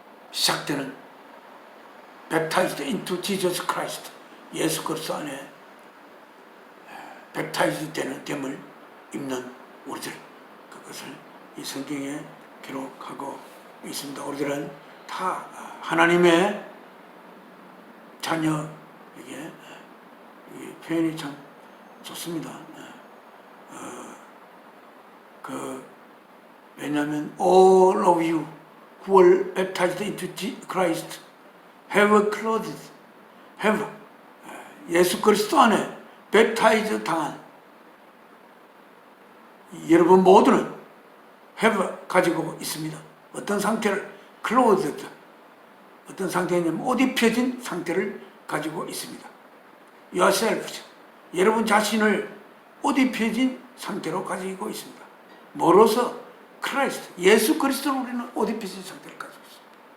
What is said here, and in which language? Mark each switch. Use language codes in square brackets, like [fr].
[ko] 시작되는 [en] baptized into Jesus Christ [ko] 예수 그리스도 안에 baptized 되는 됨을 입는 우리들 그것을 이 성경에 기록하고 있습니다. 우리들은 다 하나님의 자녀 이게 표현이 참 좋습니다. 왜냐하면 [en] all of you who were baptized into Christ have clothed, have [ko] 예수 그리스도 안에 baptized 당한 여러분 모두는 have 가지고 있습니다. 어떤 상태를 clothed 어떤 상태냐면 옷 입혀진 상태를 가지고 있습니다. yourself 여러분 자신을 옷 입혀진 상태로 가지고 있습니다. 뭐로서? 크라이스트 예수 그리스도로 우리는 옷 입혀진 상태를 가지고 있습니다.